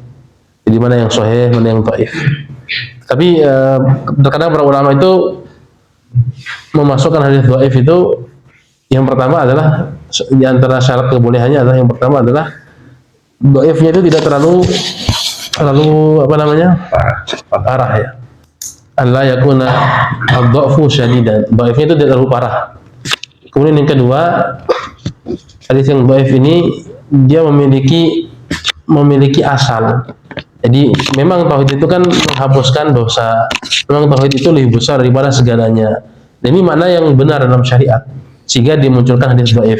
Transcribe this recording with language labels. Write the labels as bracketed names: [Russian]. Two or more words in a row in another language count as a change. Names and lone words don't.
[Indonesian] Jadi mana yang sahih, mana yang dhaif. Tapi terkadang para ulama itu memasukkan hadis dhaif itu, yang pertama adalah di antara syarat kebolehannya adalah, yang pertama adalah dhaifnya itu tidak terlalu parah ya. [Arabic] ألا يكون الضعف شديدا. [Indonesian] Dhaifnya itu tidak terlalu parah. Kemudian yang kedua, hadis yang dhaif ini dia memiliki asal. Jadi memang tauhid itu kan menghapuskan dosa. Memang tauhid itu lebih besar daripada segalanya. Dan ini makna yang benar dalam syariat, sehingga dimunculkan hadis dhaif.